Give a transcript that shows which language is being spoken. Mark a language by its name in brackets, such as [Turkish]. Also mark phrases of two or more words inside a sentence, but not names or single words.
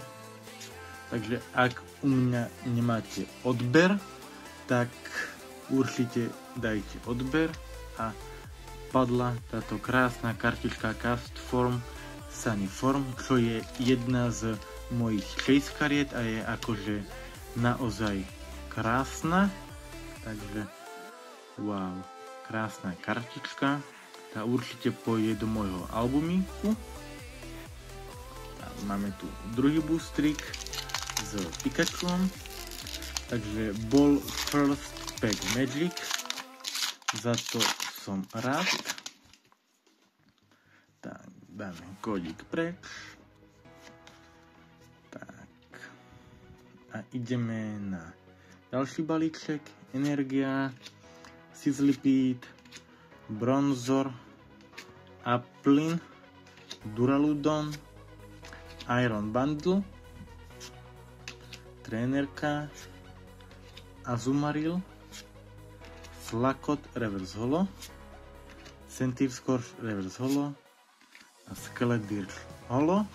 [Slovak] Takže ak u mňa nemáte odber, tak určite dajte odber a padla táto krásna kartička Castform Sunnyform, čo je jedna z mojich chase kariet a je akože naozaj krásna. Takže wow, krásna kartička, tá určite pôjde do môjho albumíku. Máme tu druhý boostrik s Pikachuom, takže bol [English] first pack Magic, [Slovak] za to som rád. Tak, dáme kódik preč. Tak. A ideme na ďalší balíček. Energia, Sizzlipede, Bronzor, Applin, Duraludon, Iron Bundle, Trénerka, Azumarill, Flakot [English] Reverse Holo, [Slovak] Centiskorch [English] Reverse Holo [Slovak] a Skeledirge Holo.